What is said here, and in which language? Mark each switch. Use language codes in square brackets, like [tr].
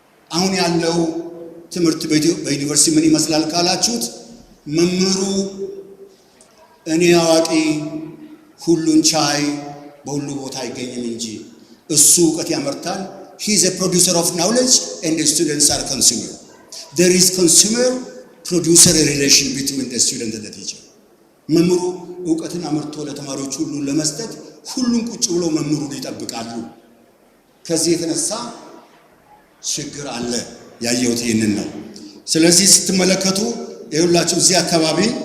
[am] አሁን ያለው ትምህርት በዩኒቨርሲቲ ምን ይመስላል ካላችሁት፣ መምህሩ እኔ አዋቂ ሁሉን ቻይ በሁሉ ቦታ አይገኝም እንጂ እሱ እውቀት ያመርታል። [en] he is a producer of knowledge and the students are consumer. There is consumer producer relation between the student and the teacher. [am] መምህሩ እውቀትን አመርቶ ለተማሪዎች ሁሉ ለመስጠት ሁሉም ቁጭ ብሎ መምህሩን ይጠብቃሉ። ከዚህ የተነሳ ችግር አለ። ያየሁት ይሄንን ነው። ስለዚህ ስትመለከቱ ይኸውላችሁ እዚህ አካባቢ